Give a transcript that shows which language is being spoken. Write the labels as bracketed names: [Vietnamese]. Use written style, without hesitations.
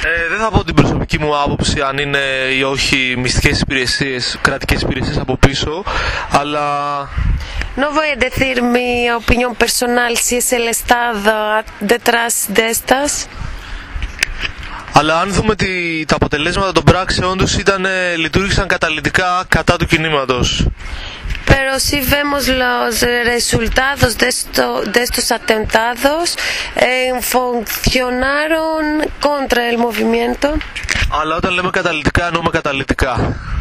[Greek] Δεν θα πω την προσωπική μου άποψη αν είναι ή όχι μυστικές υπηρεσίες, κρατικές υπηρεσίες από πίσω, αλλά... [Spanish] No voy a decir mi opinión personal si es el Estado detrás de estas. [Greek] Αλλά αν δούμε ότι τα αποτελέσματα των πράξεων τους λειτουργήσαν καταλυτικά κατά του κινήματος. [Spanish] Pero si vemos los resultados de estos atentados, funcionaron contra el movimiento. [Greek] Αλλά όταν λέμε καταλυτικά, εννοούμε καταλυτικά.